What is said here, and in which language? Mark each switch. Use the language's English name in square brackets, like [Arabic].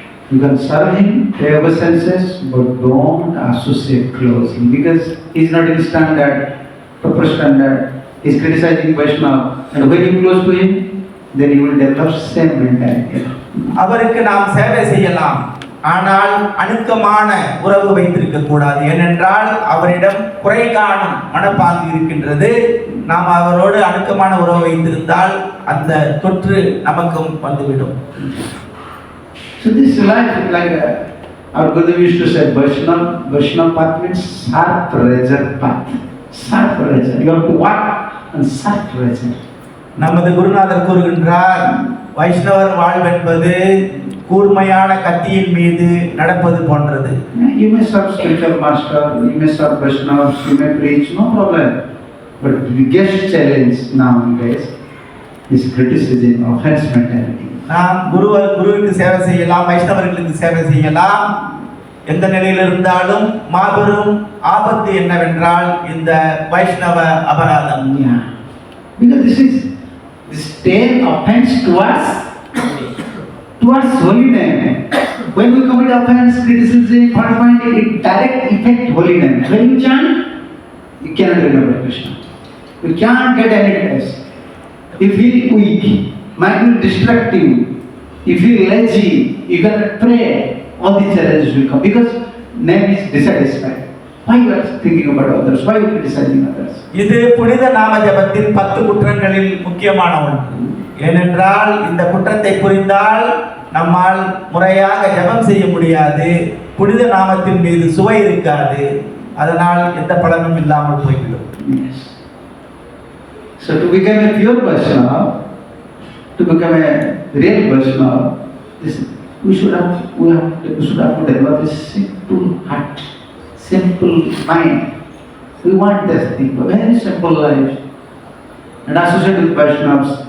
[English] You can serve him, pay obeisances, but don't associate closely because he is not in standard, proper standard. He is criticizing Vaishnava, and when you close to him, then you will develop same mentality. [Tamil] அவருக்கு நாம் சேவை செய்யலாம், ஆனால் அணுக்கமான உறவு வைத்திருக்க கூடாது. ஏனென்றால் அவரிடம் குறை காணும் மனப்பாங்கு இருக்கின்றது. நாம் அவரோடு அணுக்கமான உறவு வைத்திருந்தால் அந்த தொற்று நமக்கும் வந்துவிடும். [English] So this life is like our Gurudev used to say, Vaishnava path means sharp razor path. Sharp razor. You have to walk on sharp razor. [Tamil] நமது குருநாதர் கூறுகின்றார், வைஷ்ணவர் வாழ்வென்பது கூர்மையான கத்தியின் மீது நடப்பது போன்றது. [English] You may serve spiritual master, you may serve Vaishnavas, you may preach, no problem. But the biggest challenge nowadays is criticism, offense mentality. [Tamil] நாம் குருவுக்கு சேவை செய்யலாம், வைஷ்ணவர்களுக்கு சேவை செய்யலாம். எந்த நிலையில் இருந்தாலும் மாபெரும் ஆபத்து என்னவென்றால் இந்த வைஷ்ணவ அபராதம். [English] Yeah. Because this take offense towards holy name. When we commit offense, criticism, fault finding, it direct effect holy name. When you chant, you cannot remember Krishna. You can't get any taste. You feel weak, mind will distract you. You feel lazy, you cannot pray. All these challenges will come because name is dissatisfied. Why you are thinking about others? Why you are criticizing others? [Tamil] இது புனித நாம ஜபத்தின் 10 குற்றங்களில் முக்கியமான ஒன்று. ஏனென்றால் இந்த குற்றத்தை புரிந்தால் நம்மால் முறையாக ஜபம் செய்ய முடியாது, புனித நாமத்தின் மீது சுவை இருக்காது, அதனால் எந்த பலனும் இல்லாமல் போய்விடும். [English] Yes. So to become a pure Vaishnava, to become a real Vaishnava, we should have to develop a simple heart, simple mind. We want this thing, a very simple life. And associate with Vaishnavas.